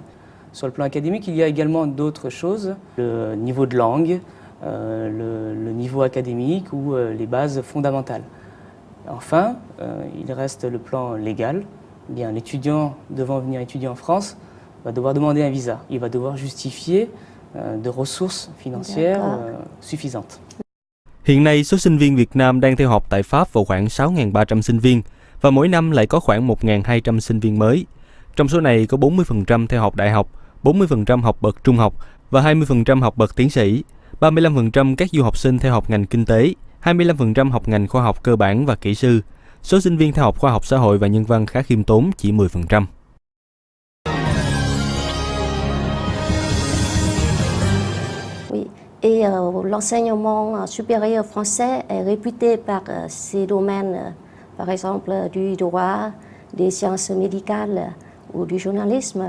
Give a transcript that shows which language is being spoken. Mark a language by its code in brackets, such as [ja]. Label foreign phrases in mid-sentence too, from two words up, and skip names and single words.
[fr] Sur le plan académique, il y a également d'autres choses, le niveau de langue, le niveau académique ou les bases fondamentales. Enfin, il reste le plan légal. Bien, l'étudiant devant venir étudier en France va devoir demander un visa. Il va devoir justifier de ressources financières suffisantes. [vi] Hiện nay, số sinh viên Việt Nam đang theo học tại Pháp vào khoảng 6.300 sinh viên và mỗi năm lại có khoảng 1.200 sinh viên mới. Trong số này có 40% theo học đại học, 40% học bậc trung học và 20% học bậc tiến sĩ, 35% các du học sinh theo học ngành kinh tế, 25% học ngành khoa học cơ bản và kỹ sư. Số sinh viên theo học khoa học xã hội và nhân văn khá khiêm tốn, chỉ 10%. [fr] Oui, et l'enseignement supérieur français est réputé par ses domaines, par exemple du droit, des sciences médicales ou du journalisme.